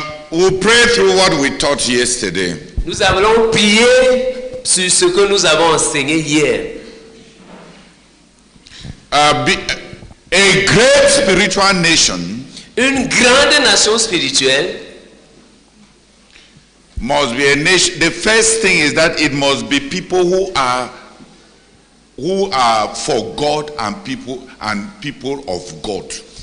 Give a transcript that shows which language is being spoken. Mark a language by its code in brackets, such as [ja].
[en] We'll pray through what we taught yesterday. [fr] Nous allons prier sur ce que nous avons enseigné hier. [en] A great spiritual nation [fr] Une grande nation spirituelle [en] must be a nation. The first thing is that it must be people who are for God and people of God.